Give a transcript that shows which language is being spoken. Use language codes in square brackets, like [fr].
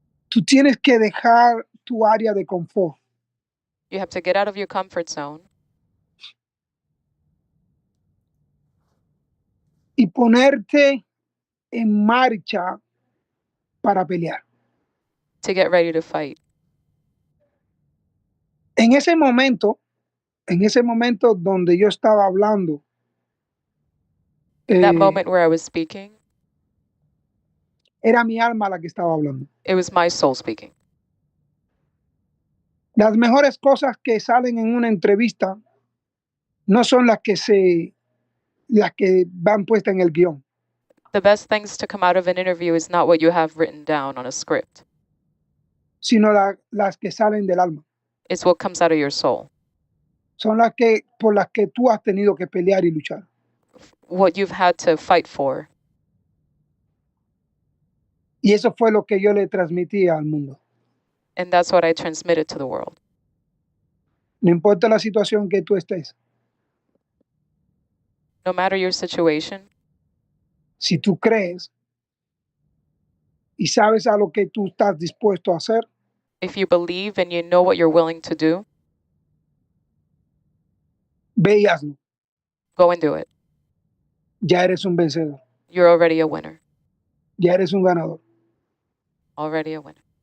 [es] Tú tienes que dejar tu área de confort. [en] You have to get out of your comfort zone. [es] Y ponerte en marcha para pelear. [en] To get ready to fight. [es] En ese momento donde yo estaba hablando, [en] that moment where I was speaking, [es] era mi alma la que estaba hablando. [en] It was my soul speaking. [es] Las mejores cosas que salen en una entrevista no son las que van puestas en el guión. [en] The best things to come out of an interview is not what you have written down on a script. [es] Sino las que salen del alma. [en] It's what comes out of your soul. [es] Son por las que tú has tenido que pelear y luchar. [en] What you've had to fight for. [es] Y eso fue lo que yo le transmití al mundo. [en] And that's what I transmitted to the world. [es] No importa la situación que tú estés. [en] No matter your situation. [es] Si tú crees y sabes a lo que tú estás dispuesto a hacer. [en] If you believe and you know what you're willing to do. [es] Ve y hazlo. [en] Go and do it. [es] Ya eres un vencedor. [en] You're already a winner. [es] Ya eres un ganador. [en] Already a winner.